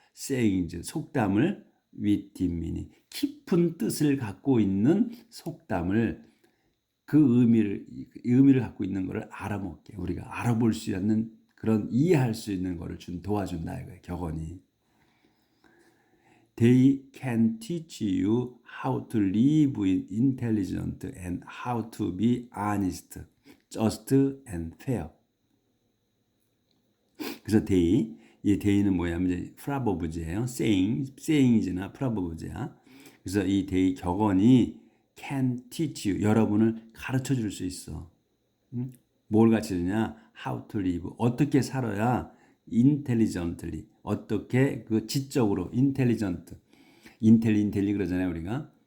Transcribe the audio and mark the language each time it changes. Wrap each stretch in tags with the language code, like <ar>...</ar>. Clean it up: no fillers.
<en>sayings</en> <ko>속담을</ko> <en>with deep meaning</en> <ko>깊은 뜻을 갖고 있는 속담을 그 의미를 갖고 있는 것을 알아먹게 우리가 알아볼 수 있는 그런 이해할 수 있는 것을 도와준다 이거예요. 격언이.</ko> <en>They can teach you how to live intelligent and how to be honest, just and fair.</en> <ko>그래서 이 day는 뭐냐면 이제 프라버브제예요. saying이나 프라버브제야. 그래서 이 day 격언이</ko> <en>can teach you,</en> <ko>여러분을 가르쳐 줄 수 있어. 뭘 가르쳐 주냐?</ko> <en>how to live,</en> <ko>어떻게 살아야</ko> <en>intelligently,</en> <ko>어떻게 그 지적으로 intelligent, 인텔리 그러잖아요 우리가.</ko>